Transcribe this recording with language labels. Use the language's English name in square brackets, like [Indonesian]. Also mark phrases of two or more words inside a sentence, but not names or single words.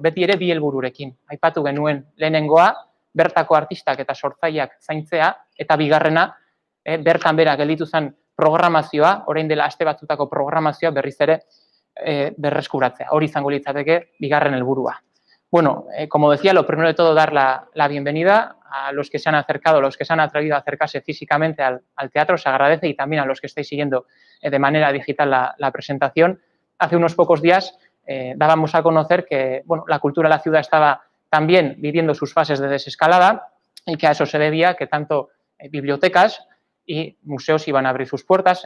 [Basque] Beti ere 2 helbururekin. Aipatu genuen lehenengoa, bertako artistak eta sortzaileak zaintzea, eta bigarrena, bertan bera gelditu zen programazioa, orain dela aste batzutako programazioa berriz ere berreskuratzea. Hori izango litzateke bigarren helburua. [Spanish] Bueno, como decía, lo primero de todo dar la bienvenida a los que se han acercado, los que se han atrevido a acercarse físicamente al teatro, se agradece, y también a los que estáis siguiendo de manera digital la presentación. Hace unos pocos días dábamos a conocer que la cultura de la ciudad estaba también viviendo sus fases de desescalada y que a eso se debía que tanto bibliotecas y museos iban a abrir sus puertas.